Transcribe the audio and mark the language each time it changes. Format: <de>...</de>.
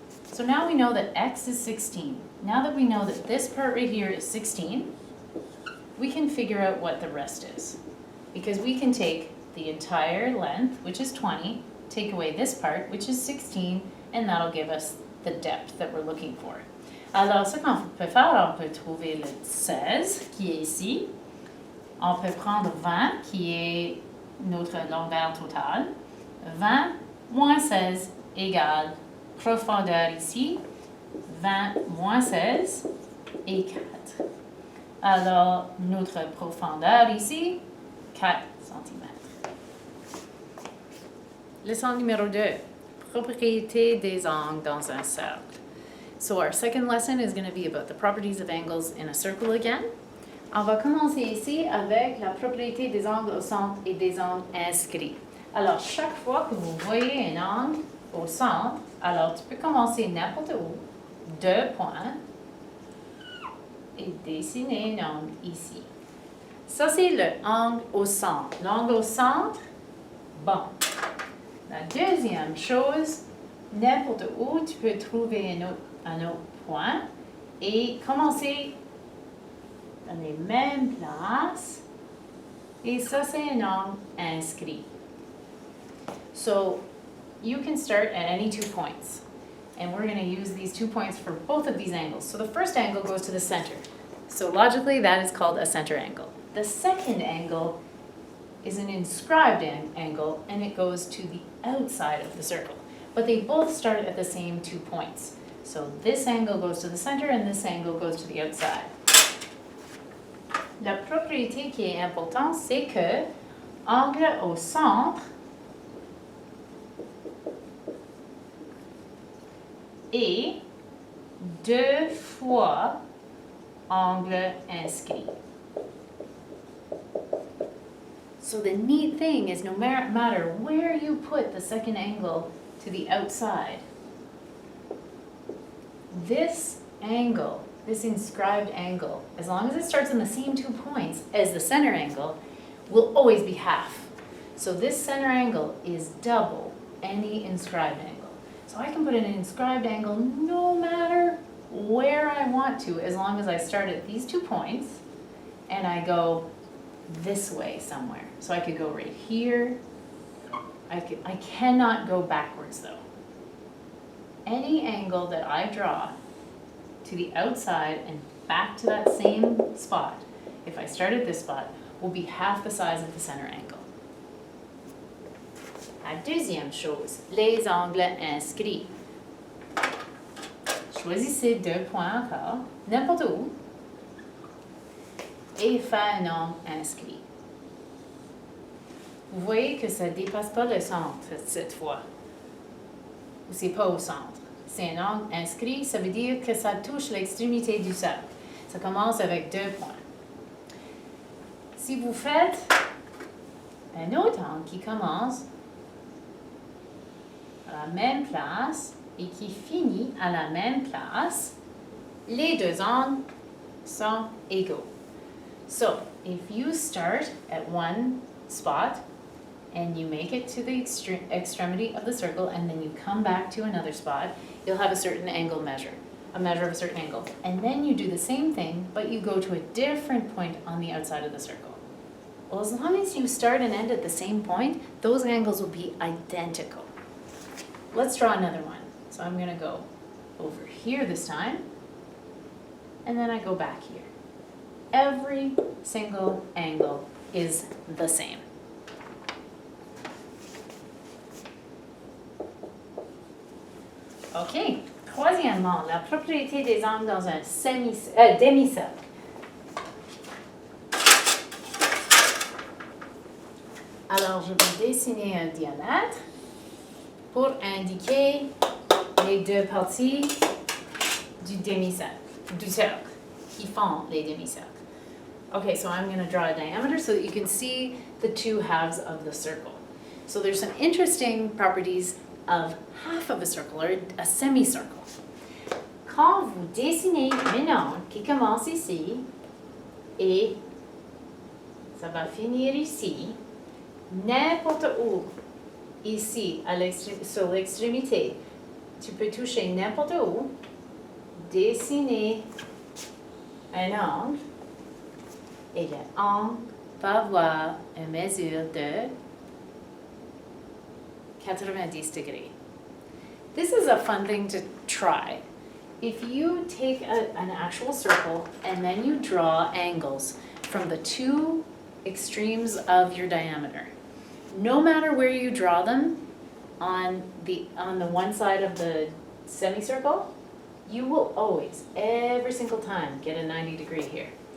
<en>So now we know that x is 16. Now that we know that this part right here is 16, we can figure out what the rest is. Because we can take the entire length, which is 20, take away this part, which is 16, and that'll give us the depth that we're looking for.</en> <fr>Alors, ce qu'on peut faire, on peut trouver le 16, qui est ici. On peut prendre 20, qui est notre longueur totale. 20 moins 16 égale profondeur ici. 20 moins 16 et 4. Alors, notre profondeur ici, 4 cm. Leçon numéro 2, propriété des angles dans un cercle.</fr> <en>So our second lesson is going to be about the properties of angles in a circle again.</en> <fr>On va commencer ici avec la propriété des angles au centre et des angles inscrits. Alors, chaque fois que vous voyez un angle au centre, alors tu peux commencer n'importe où, 2 points, et dessiner un angle ici. Ça, c'est le angle au centre. L'angle au centre, bon. La deuxième chose, n'importe où, tu peux trouver un autre point et commencer dans les mêmes places. Et ça, c'est un angle inscrit.</fr> <en>So, you can start at any 2 points. And we're going to use these 2 points for both of these angles. So the first angle goes to the center. So logically, that is called a center angle. The second angle is an inscribed angle, and it goes to the outside of the circle. But they both start at the same 2 points. So this angle goes to the center, and this angle goes to the outside.</en> <fr>La propriété qui est importante, c'est que angle au centre et 2 fois angle inscrit.</fr> <en>So the neat thing is no matter where you put the second angle to the outside, this angle, this inscribed angle, as long as it starts in the same 2 points as the center angle, will always be half. So this center angle is double any inscribed angle. So I can put an inscribed angle no matter where I want to, as long as I start at these 2 points and I go this way somewhere. So I could go right here. I cannot go backwards though. Any angle that I draw to the outside and back to that same spot, if I start at this spot, will be half the size of the center angle.</en> <fr>La deuxième chose, les angles inscrits. choisissez 2 points encore, n'importe où, et faites un angle inscrit. Vous voyez que ça ne dépasse pas le centre cette fois. Ou c'est pas au centre. C'est un angle inscrit, ça veut dire que ça touche l'extrémité du cercle. Ça commence avec 2 points. Si vous faites un autre angle qui commence à la même place et qui finit à la même place, les 2 angles sont égaux.</fr> <en>So, if you start at one spot and you make it to the extremity of the circle and then you come back to another spot, you'll have a certain angle measure, a measure of a certain angle. And then you do the same thing, but you go to a different point on the outside of the circle. Well, as long as you start and end at the same point, those angles will be identical. Let's draw another one. So I'm going to go over here this time, and then I go back here. Every single angle is the same. OK.</en> <fr>Troisièmement, la propriété des angles dans un demi-cercle. Alors, je vais dessiner un diamètre pour indiquer les 2 parties du demi-cercle, du cercle, qui font les demi-cercles.</fr> <en>Okay, so I'm going to draw a diameter so that you can see the 2 halves of the circle. So there's some interesting properties of half of a circle, or a semicircle.</en> <fr>Quand vous dessinez un angle qui commence ici, et ça va finir ici, n'importe où, ici, sur l'extrémité, tu peux toucher n'importe où, dessiner un angle, et l'angle va avoir une mesure de 90 degrés.</fr> <en>This is a fun thing to try. If you take an actual circle and then you draw angles from the 2 extremes of your diameter, no matter where you draw them on the one side of the semicircle, you will always, every single time, get a 90 degree here.</en>